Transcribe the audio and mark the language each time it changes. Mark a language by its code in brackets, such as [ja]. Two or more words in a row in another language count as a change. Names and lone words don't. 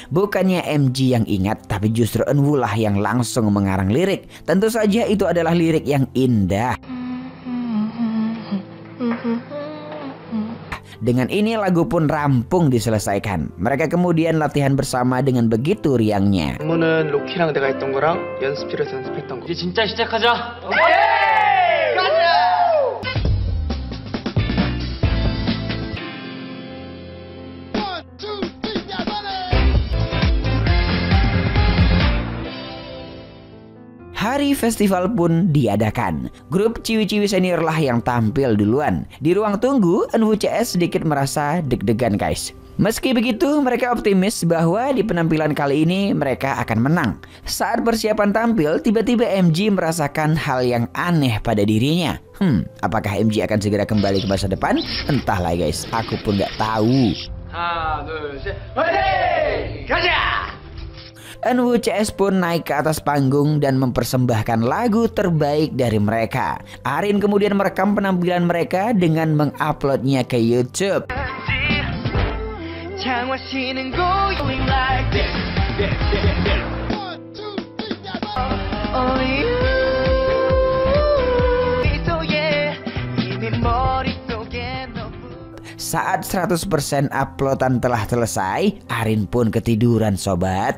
[id] Bukannya MG yang ingat, tapi justru Eunwoo lah yang langsung mengarang lirik. Tentu saja itu adalah lirik yang indah. Dengan ini lagu pun rampung diselesaikan. Mereka kemudian latihan bersama dengan begitu riangnya. [ko] 안무는 로키랑 내가 했던 거랑 연습실에서 연습했던 거. 이제 진짜 시작하자. [id] Hari festival pun diadakan. Grup ciwi-ciwi senior lah yang tampil duluan. Di ruang tunggu, Eunwoo CS sedikit merasa deg-degan guys. Meski begitu, mereka optimis bahwa di penampilan kali ini mereka akan menang. Saat persiapan tampil, tiba-tiba MG merasakan hal yang aneh pada dirinya. Apakah MG akan segera kembali ke masa depan? Entahlah guys, aku pun gak tahu. [ko] 하나, 둘, 셋, 화이팅! 가자! [id] Eunwoo CS pun naik ke atas panggung dan mempersembahkan lagu terbaik dari mereka. Arin kemudian merekam penampilan mereka dengan menguploadnya ke YouTube. Saat 100% uploadan telah selesai, Arin pun ketiduran sobat.